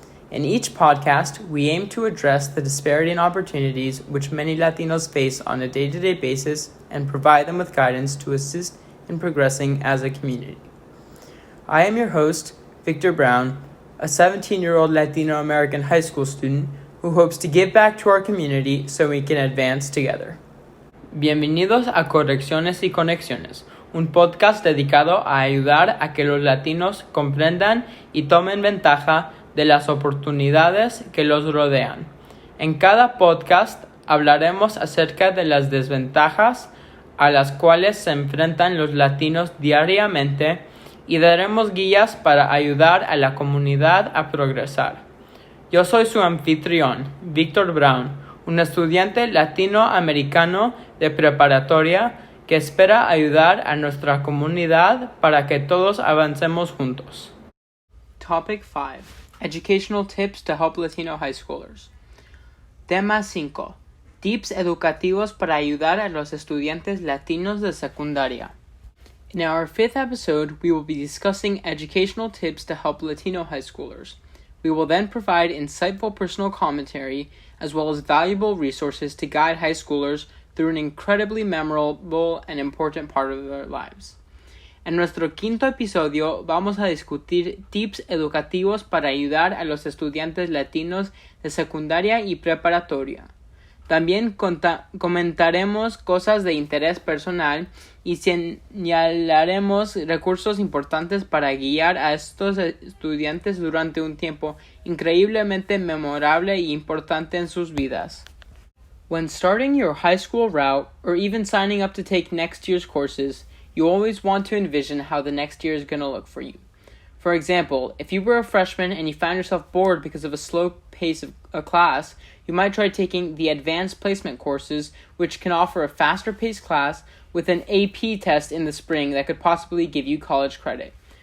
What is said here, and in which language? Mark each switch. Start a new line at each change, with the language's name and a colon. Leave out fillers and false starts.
English: In each podcast, we aim to address the disparity in opportunities which many Latinos face on a day-to-day basis and provide them with guidance to assist in progressing as a community. I am your host, Victor Brown, a 17-year-old Latino American high school student who hopes to give back to our community so we can advance together.
Spanish: Bienvenidos a Correcciones y Conexiones, un podcast dedicado a ayudar a que los latinos comprendan y tomen ventaja de las oportunidades que los rodean. En cada podcast hablaremos acerca de las desventajas a las cuales se enfrentan los latinos diariamente y daremos guías para ayudar a la comunidad a progresar. Yo soy su anfitrión, Victor Brown, un estudiante latinoamericano de preparatoria que espera ayudar a nuestra comunidad para que todos avancemos juntos.
English: Topic 5. Educational Tips to Help Latino High Schoolers.
Spanish: Tema 5. Tips educativos para ayudar a los estudiantes latinos de secundaria.
English: In our 5th episode, we will be discussing educational tips to help Latino high schoolers. We will then provide insightful personal commentary as well as valuable resources to guide high schoolers through an incredibly memorable and important part of their lives.
Spanish: En nuestro 5º episodio vamos a discutir tips educativos para ayudar a los estudiantes latinos de secundaria y preparatoria. También comentaremos cosas de interés personal y señalaremos recursos importantes para guiar a estos estudiantes durante un tiempo increíblemente memorable e importante en sus vidas.
English: When starting your high school route or even signing up to take next year's courses, you always want to envision how the next year is going to look for you. For example, if you were a freshman and you found yourself bored because of a slow pace of a class, you might try taking the advanced placement courses, which can offer a faster paced class with an AP test in the spring that could possibly give you college credit.